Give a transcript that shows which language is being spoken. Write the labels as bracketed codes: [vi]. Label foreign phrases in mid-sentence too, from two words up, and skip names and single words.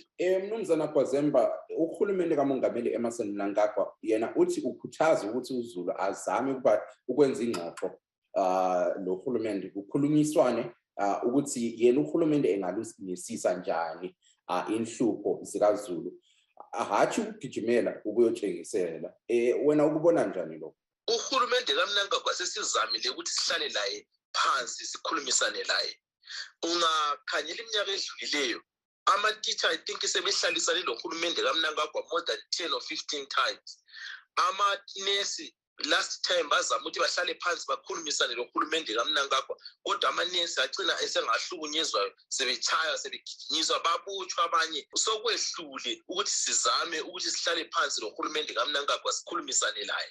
[nd] Mnumzana Gwazemba, uhulumende kaMongameli Emmerson Mnangagwa yena uthi ukhuthaza ukuthi uZulu azame ukwenza ingxoxo nohulumende, kukhulunyiswane ukuthi yena uhulumende engalusisisa njani inhlupho zikaZulu, hathi ukugijimela ukuyotshengisela. Wena ukubona njani lokho? Uhulumende kaMnangagwa sesizamile ukuthi sihlale laye phansi sikhulumisane laye. Ungakhanyela iminyaka edlulileyo ama-teacher [en] I think [nd] sebehlalisane nohulumende kaMnangagwa [en] more than 10 or 15 times. [nd] Amanesi last time bazama ukuthi bahlale phansi bakhulumisane nohulumende kaMnangagwa, kodwa amanesi agcina esengahlukunyezwayo, sebechaya, sebegijinyiswa, babutshwa abanye. Sokwehlule ukuthi sizame ukuthi sihlale phansi nohulumende kaMnangagwa sikhulumisane laye.